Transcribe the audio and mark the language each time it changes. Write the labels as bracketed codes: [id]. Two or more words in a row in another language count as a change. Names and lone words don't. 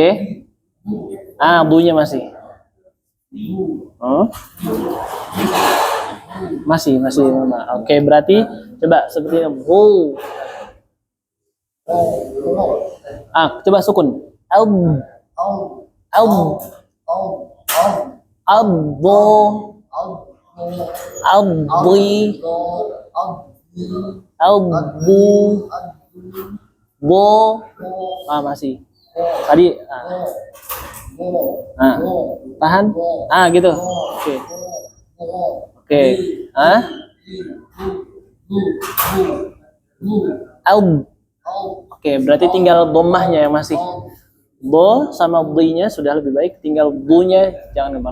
[id] Ah, bunya masih. Masih. Oke, berarti coba seperti ini. Bu. Ah, coba sukun. Albo. Albui. Albu. Bo. Ah, masih. Tadi. Ah. Tahan. Ah, gitu. Oke. Ah. Alb. Oke, berarti tinggal dhammahnya yang masih. Bo sama D-nya sudah lebih baik, tinggal bu-nya jangan ngembang.